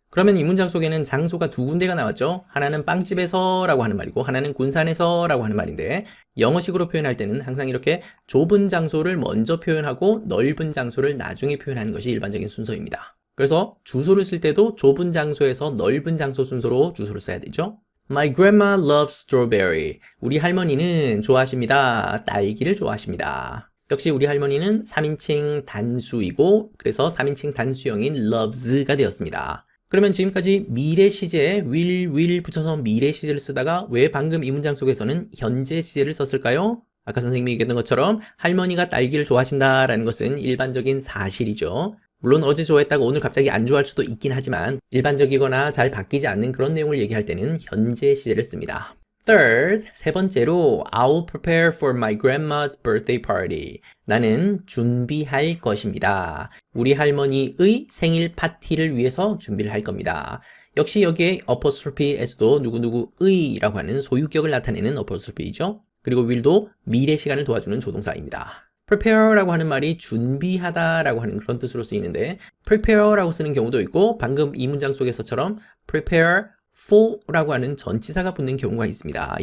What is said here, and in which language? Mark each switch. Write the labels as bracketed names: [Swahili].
[Korean] 그러면 이 문장 속에는 장소가 두 군데가 나왔죠. 하나는 빵집에서 라고 하는 말이고 하나는 군산에서 라고 하는 말인데, 영어식으로 표현할 때는 항상 이렇게 좁은 장소를 먼저 표현하고 넓은 장소를 나중에 표현하는 것이 일반적인 순서입니다. 그래서 주소를 쓸 때도 좁은 장소에서 넓은 장소 순서로 주소를 써야 되죠. [English] My grandma loves strawberry. [Korean] 우리 할머니는 좋아하십니다. 딸기를 좋아하십니다. 역시 우리 할머니는 3인칭 단수이고 그래서 3인칭 단수형인 loves가 되었습니다. 그러면 지금까지 미래 시제에 will 붙여서 미래 시제를 쓰다가 왜 방금 이 문장 속에서는 현재 시제를 썼을까요? 아까 선생님이 얘기했던 것처럼 할머니가 딸기를 좋아하신다라는 것은 일반적인 사실이죠. 물론 어제 좋아했다가 오늘 갑자기 안 좋아할 수도 있긴 하지만 일반적이거나 잘 바뀌지 않는 그런 내용을 얘기할 때는 현재 시제를 씁니다. [English] Third, [Korean] 세 번째로 [English] I'll prepare for my grandma's birthday party. [Korean] 나는 준비할 것입니다. 우리 할머니의 생일 파티를 위해서 준비를 할 겁니다. 역시 여기에 apostrophe에서도 누구누구의라고 하는 소유격을 나타내는 apostrophe이죠. 그리고 will도 미래 시간을 도와주는 조동사입니다. prepare라고 하는 말이 준비하다라고 하는 그런 뜻으로 쓰이는데 prepare라고 쓰는 경우도 있고 방금 이 문장 속에서처럼 prepare for라고 하는 전치사가 붙는 경우가 있습니다.